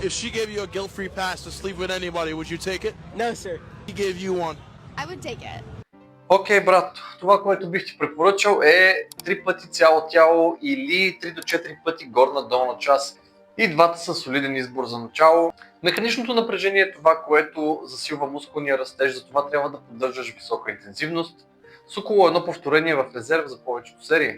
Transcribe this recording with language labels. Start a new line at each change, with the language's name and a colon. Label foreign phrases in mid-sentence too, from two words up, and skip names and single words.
English: If she gave you a guilt-free pass to sleep with anybody, would you take it? No, sir. He gave you one. I would take it.
Bulgarian: Окей, брат, това, което бих ти препоръчал е 3 пъти цяло тяло или 3 до 4 пъти горна-долна част. И двата са солиден избор за начало. Механичното напрежение е това, което засилва мускулния растеж, затова трябва да поддържаш висока интензивност с около едно повторение в резерв за повечето серии.